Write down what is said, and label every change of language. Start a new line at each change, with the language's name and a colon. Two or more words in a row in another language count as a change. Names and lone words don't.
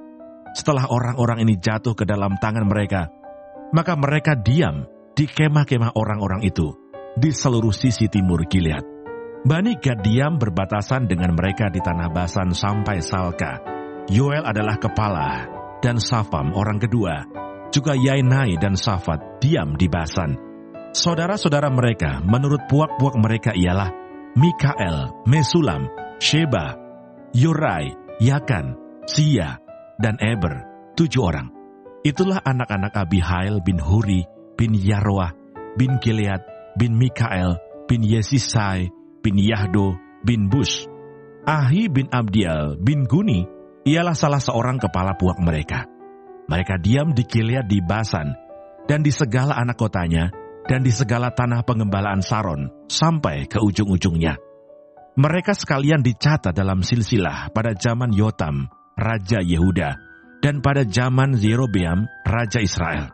Indonesian: Setelah orang-orang ini jatuh ke dalam tangan mereka, maka mereka diam di kemah-kemah orang-orang itu, di seluruh sisi timur Gilead. Bani Gad diam berbatasan dengan mereka di tanah Basan sampai Salka. Yoel adalah kepala, dan Safam orang kedua. Juga Yainai dan Safat diam di Basan. Saudara-saudara mereka menurut puak-puak mereka ialah Mikael, Mesulam, Sheba, Yorai, Yakan, Sia, dan Eber, 7 orang. Itulah anak-anak Abihail bin Huri, bin Yaroah, bin Gilead, bin Mikael, bin Yesisai, bin Yahdo, bin Bus. Ahi bin Abdiel, bin Guni, ialah salah seorang kepala puak mereka. Mereka diam di Gilead di Basan, dan di segala anak kotanya, dan di segala tanah pengembalaan Saron, sampai ke ujung-ujungnya. Mereka sekalian dicatat dalam silsilah pada zaman Yotam, Raja Yehuda, dan pada zaman Yerobeam, Raja Israel.